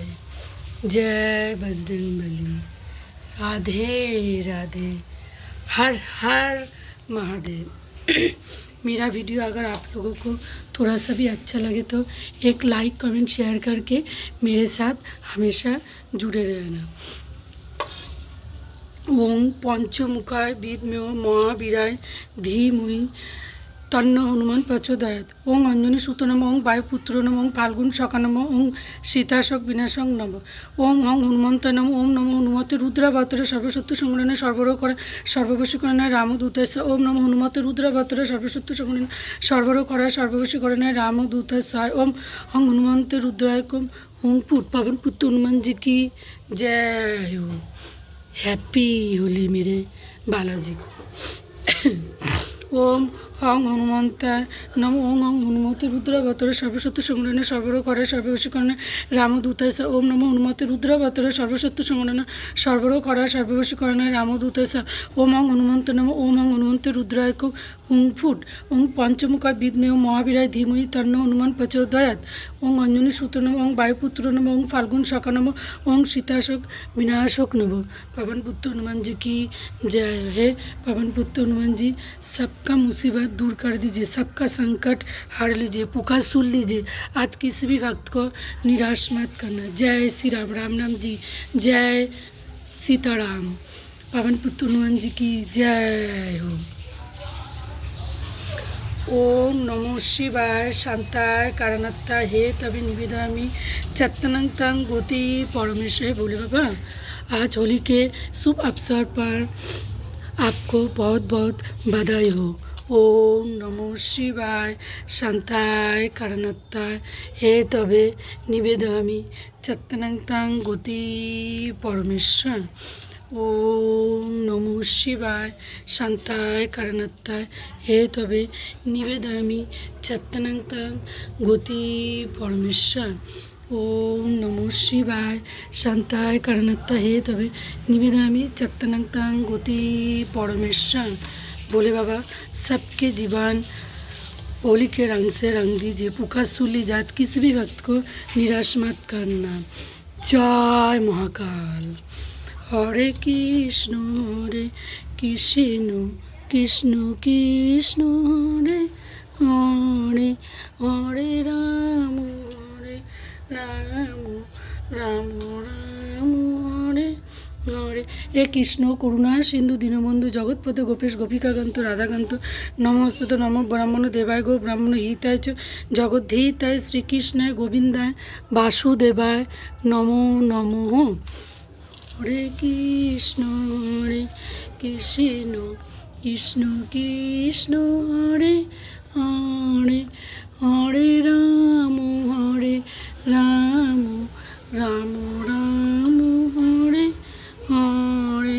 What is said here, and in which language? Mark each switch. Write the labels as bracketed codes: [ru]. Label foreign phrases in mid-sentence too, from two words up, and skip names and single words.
[hi] जय बजरंगबली। राधे राधे। हर हर महादेव। मेरा वीडियो अगर आप लोगों को थोड़ा सा भी अच्छा लगे तो एक [en] like comment share [hi] करके मेरे साथ हमेशा जुड़े रहना। [sa] ओम पंचमुखाय विद्महे महावीराय धीमहि तन्नो हनुमान प्रचोदयात्। ओं अंजनी सुत नम। ओं वायुपुत्र नम। ओं फाल्गुन शका नम। ओं सीताशोक विनाशक नम। ओं हं हनुमंत नम। ओं नमो हनुमते रुद्रावतारे सर्वशत्रु संग्रहणे सर्वरोग करे सर्ववशीकरणाय रामदूताय। ओं नमो हनुमते रुद्रावतारे सर्वशत्रु संग्रहणे सर्वरोग करे सर्ववशीकरणाय रामदूताय। ओं हं हनुमंते रुद्राय ओं फुट [hi] पवन पुत्र हनुमान जी की जय हो। [en] Happy Holi [hi] मेरे बालाजी को। [sa] ओम हं हनुमंताय नम। ओं हं हनुमते रुद्रावतारे सर्वशत्रु संग्रहणे सर्वरोग करे सर्ववशीकरणाय रामदूताय। ओम नमो हनुमते रुद्रावतारे सर्वशत्रु संग्रहणे सर्वरोग करे सर्ववशीकरणाय रामदूताय। ओम हं हनुमंत नम। ओम हं हनुमते रुद्राय हुं फुट। ओं पंचमुखाय विद्महे महावीराय धीमहि तन्नो हनुमान प्रचोदयात्। ओं अंजनी सुत नम। ओं वायुपुत्र नम। ओं फाल्गुन शका नम। ओं सीताशोक विनाशक नम। [hi] पवन पुत्र हनुमान जी की जय। हे पवन पुत्र हनुमान जी, सबका मुसीबत दूर कर दीजिए, सबका संकट हर लीजिए, पुकार सुन लीजिए। आज किसी भी भक्त को निराश मत करना। जय श्री राम। राम नाम जी जय। सीताराम। पवन पुत्र हनुमान जी की जय हो। [sa] ओम नमो शिवाय शांताय कारणात्ताय हे तभी निवेदयामि चत्तनं तं गति परमेश्वर। [hi] बोले बाबा, आज होली के शुभ अवसर पर आपको बहुत बहुत बधाई हो। [sa] ओम नमो शिवाय शांताय कारणात्ताय हे तबे निवेदयामि चत्तनं तं गति परमेश्वर। ओम नमो शिवाय शांताय कारणात्ताय हे तबे निवेदयामि चत्तनं तं गति परमेश्वर। ओम नमो शिवाय शांताय कारणात्ताय हे तबे निवेदयामि चत्तनं तं गति परमेश्वर। [hi] बोले बाबा, सबके जीवन होली के रंग से रंग दीजिए, पुकार सुन लीजिए। आज किसी भी भक्त को निराश मत करना। जय महाकाल। [sa] हरे कृष्ण कृष्ण कृष्ण कृष्ण हरे हरे हरे राम राम राम राम हरे हरे। हे कृष्ण करुणा सिंधु दीनबंधु जगतपते गोपेश गोपिकाकांत राधाकांत नमोस्तुते नमो ब्राह्मण देवाय गो ब्राह्मण हिताय च जगद्धिताय श्रीकृष्णाय गोविंदाय वासुदेवाय नमो नमो। हरे कृष्ण कृष्ण कृष्ण हरे हरे हरे राम राम राम हरे हरे।